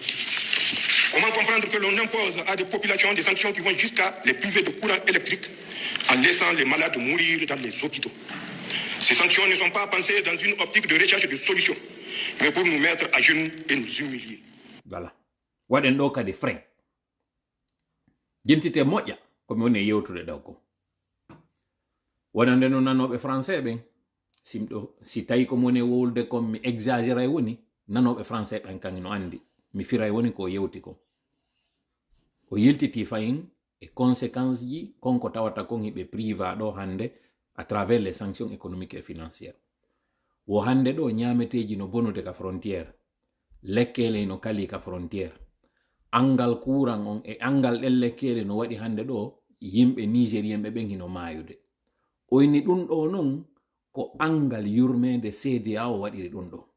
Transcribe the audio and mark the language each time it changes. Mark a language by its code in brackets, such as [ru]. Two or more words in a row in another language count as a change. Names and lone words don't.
[fr] Comment comprendre que l'on impose à des populations des sanctions qui vont jusqu'à les priver de courant électrique en laissant les malades mourir dans les hôpitaux. Ces sanctions ne sont pas pensées dans une optique de recherche de solutions, mais pour nous mettre à genoux et nous humilier. Voilà. [ff] Waɗen ɗo kadi frein. Jentite moƴƴa komi woni e yewtude ɗo ko. Wonande no nanoɓe français ɓen si tawi komi woni e wowlude kon mi exagéré woni nanoɓe français ɓen kan no andi mi firay woni ko yewti ko. O yiltiti fayin e conséquences ji konko tawata kon hiɓe priva ɗo hande [fr] à travers les sanctions économiques et financières. [ff] Wo hande ɗo ñameteji no bonude ka frontière, lekkele no kali ka frontière, angal courant on e angal ɗen lekkele no waɗi hande ɗo yimɓe nigérien ɓe ɓen hino mayude. Oyni ɗum ɗo non ko angal yurmede CEDEAO waɗiri ɗum ɗo.